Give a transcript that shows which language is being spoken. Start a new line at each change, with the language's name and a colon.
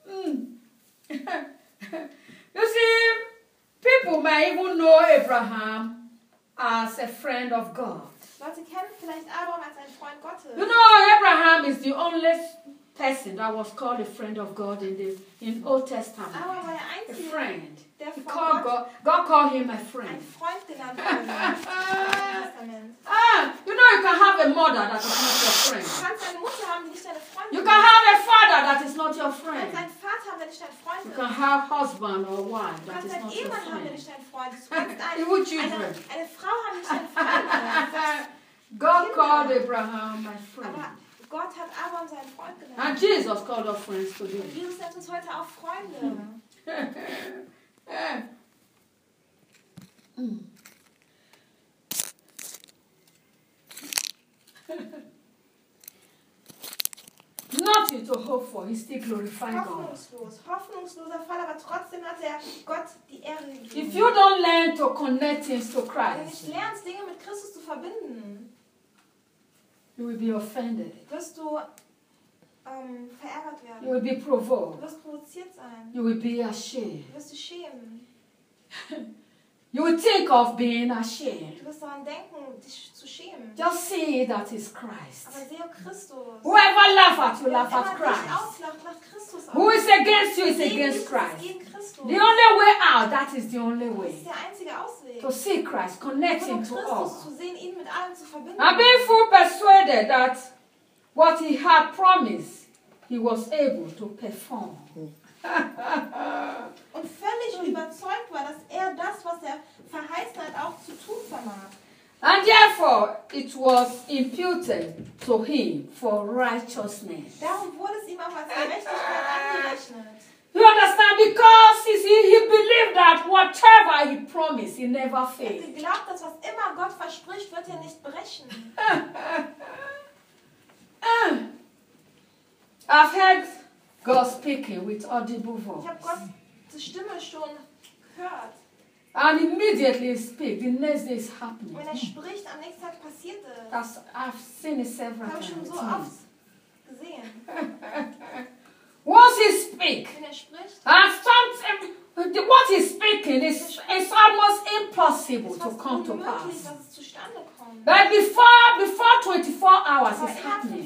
English: You see, people may even know Abraham as a friend of God.
German: Leute kennen vielleicht Abraham als einen Freund Gottes.
English: You know, Abraham is the only person that was called a friend of God in Old Testament.
German: Abraham war der einzige,
English: a friend.
German: Der
English: he called God called him a friend.
German: Ein Freund genannt wurde.
English: You know, you can have a mother that is not your friend.
German: Du kannst eine Mutter haben, die nicht deine Freundin.
English: You can have a father that is not your friend.
German: Du kannst einen Vater haben, der nicht dein Freund ist.
English: You can have husband or wife that is not
German: Ehemann
English: your friend.
German: Du kannst einen Ehemann haben, der nicht dein Freund ist. Eine Frau haben, die nicht dein Freund.
English: God called Abraham my friend.
German: Aber Gott hat Abraham seinen Freund genannt.
English: And Jesus called us friends today.
German: Jesus nennt uns heute auch Freunde.
English: Nothing to hope for, he still glorifying God.
German: Hoffnungsloser Fall, aber trotzdem hat er Gott die Ehre gegeben.
English: If you don't learn to connect things to Christ,
German: wenn du nicht lernst, Dinge mit Christus zu verbinden,
English: you will be offended.
German: Wirst du verärgert werden.
English: You will be provoked.
German: Du wirst provoziert sein.
English: You will be ashamed.
German: Du wirst dich schämen.
English: You will think of being ashamed.
German: Du wirst daran denken, dich zu schämen.
English: Just see that is Christ.
German: Aber sehe Christus.
English: Whoever laughs at you, laughs at Christ. Who is against you is against Christ. The only way out, that is the only way.
German: Das ist der einzige Ausweg.
English: To see Christ, connect him to all.
German: Zu sehen, ihn mit allem zu verbinden.
English: And being fully persuaded that what he had promised, he was able to perform.
German: Und völlig überzeugt war, dass er das, was er verheißen hat, auch zu tun vermag.
English: And therefore it was imputed to him for righteousness.
German: Darum wurde es ihm auch als Gerechtigkeit angerechnet.
English: You understand? Because he believed that whatever he promised, he never failed.
German: Er glaubt, dass was immer Gott verspricht, wird er nicht brechen.
English: I've heard God speaking with audible voice.
German: Ich habe Gottes Stimme schon gehört.
English: And immediately speak. The next day is happening.
German: Wenn er spricht, am nächsten Tag passiert es.
English: Das I've seen it several times.
German: Ich habe schon so oft gesehen.
English: Once he speak,
German: wenn er spricht,
English: and sometimes what he's speaking is almost impossible to come to pass.
German: Dass es zustande kommt.
English: But before 24 hours is happening.